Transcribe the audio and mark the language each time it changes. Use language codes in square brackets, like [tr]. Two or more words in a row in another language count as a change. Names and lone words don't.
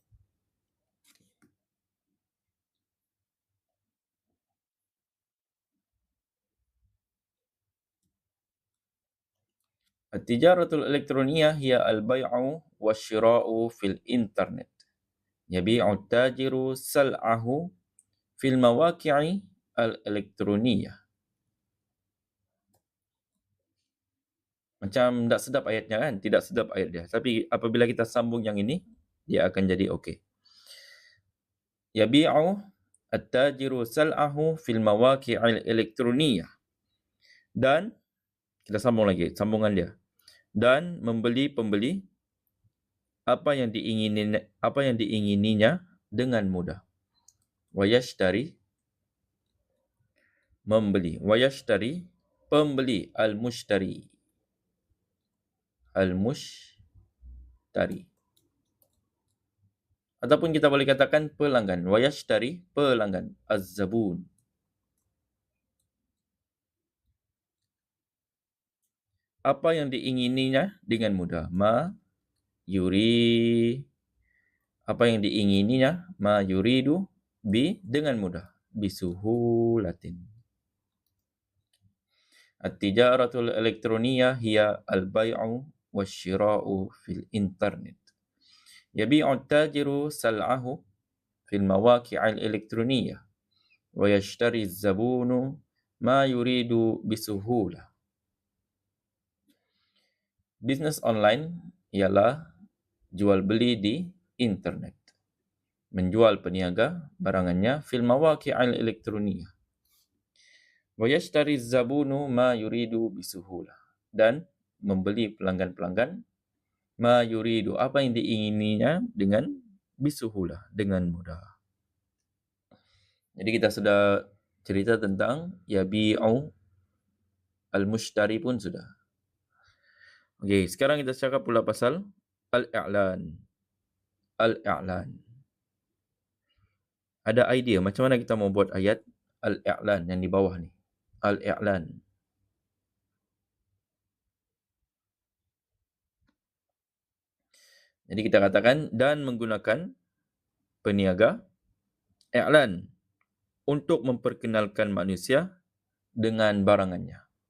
[ar] التجارة الإلكترونية هي البيع والشراء في الإنترنت. يبيع التاجر سلعه في المواقع الإلكترونية. [ms] Macam tak sedap ayatnya kan? Tidak sedap ayat dia. Tapi apabila kita sambung yang ini, dia akan jadi okey. [ar] يبيع التاجر سلعه في المواقع الإلكترونية. [ms] Dan kita sambung lagi, sambungan dia. Dan pembeli apa yang diingininya dengan mudah. [ar] ويشتري membeli. ويشتري pembeli. المشتري. المشتري. [ms] Ataupun kita boleh katakan pelanggan. [ar] ويشتري pelanggan. الزبون. [ms] Apa yang diingininya dengan mudah. [ar] ما يري. [ms] Apa yang diingininya. [ar] ما يريد ب [ms] dengan mudah. [ar] بسهولةٍ. التجارة الإلكترونية هي البيع والشراء في الإنترنت. يبيع التاجر سلعه في المواقع الإلكترونية ويشتري الزبون ما يريد بسهولة. [ms] Bisnes online ialah jual beli di internet. Menjual peniaga barangannya [ar] في المواقع الإلكترونية. ويشتري الزبون ما يريد بسهولة. [ms] Dan membeli pelanggan-pelanggan [ar] ما يريد [ms] apa yang diingininya dengan bisuhulah, dengan mudah. Jadi kita sudah cerita tentang [ar] يبيع المشتري [ms] pun sudah. Okey, sekarang kita cakap pula pasal al-i'lan. Al-i'lan. Ada idea macam mana kita mau buat ayat al-i'lan yang di bawah ni? Al-i'lan. Jadi kita katakan dan menggunakan peniaga i'lan untuk memperkenalkan manusia dengan barangannya.